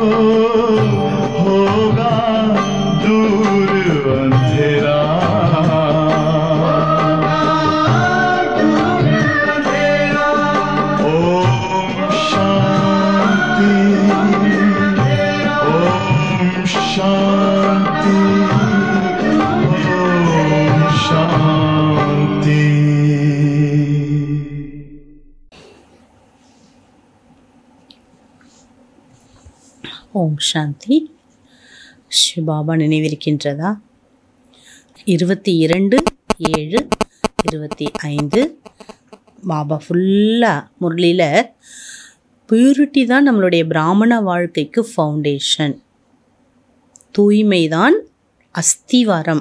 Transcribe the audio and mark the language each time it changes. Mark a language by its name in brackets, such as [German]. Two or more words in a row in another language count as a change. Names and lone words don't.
[Hindi] होगा दूर अंधेरा ओम शांति ओम शांति ओम शांति। [Tamil] ஓம் சாந்தி. சிவபாபா நினைவிருக்கின்றதா? 22/7/25 பாபா ஃபுல்லாக முரளியில் பியூரிட்டி தான் நம்மளுடைய பிராமண வாழ்க்கைக்கு ஃபவுண்டேஷன், தூய்மை தான் அஸ்திவாரம்.